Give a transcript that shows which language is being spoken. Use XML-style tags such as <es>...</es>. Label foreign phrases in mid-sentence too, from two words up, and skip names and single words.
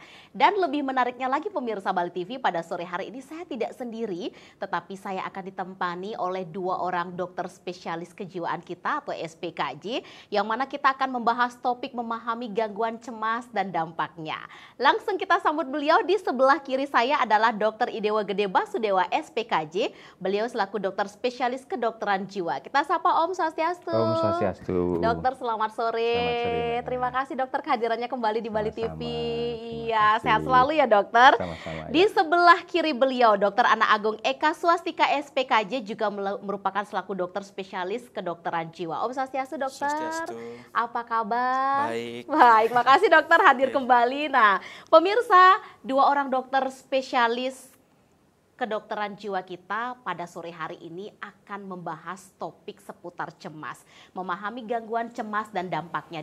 <id>Dan lebih menariknya lagi pemirsa Bali TV, pada sore hari ini saya tidak sendiri, tetapi saya akan ditempani oleh dua orang dokter spesialis kejiwaan kita atau SPKJ, yang mana kita akan membahas topik memahami gangguan cemas dan dampaknya. Langsung kita sambut beliau. Di sebelah kiri saya adalah Dr. Idewa Gede Basudewa SPKJ, beliau selaku dokter spesialis kedokteran jiwa. Kita sapa</id> <ban>Om Swastiastu. Om Swastiastu.</ban> <id>Dokter, selamat sore. Selamat sore. Terima kasih dokter kehadirannya kembali di Bali TV. Iya, sehat selalu ya dokter. Sama-sama. Di sebelah kiri beliau, Dr. Ana Agung Eka Swastika SPKJ, juga merupakan selaku dokter spesialis kedokteran jiwa.</id> <ban>Om Swastiastu</ban> <id>dokter. Swastiastu. Apa kabar? Baik. Baik, makasih dokter hadir kembali. Nah, pemirsa, dua orang dokter spesialis kedokteran jiwa kita pada sore hari ini akan membahas topik seputar cemas, memahami gangguan cemas dan dampaknya.</id>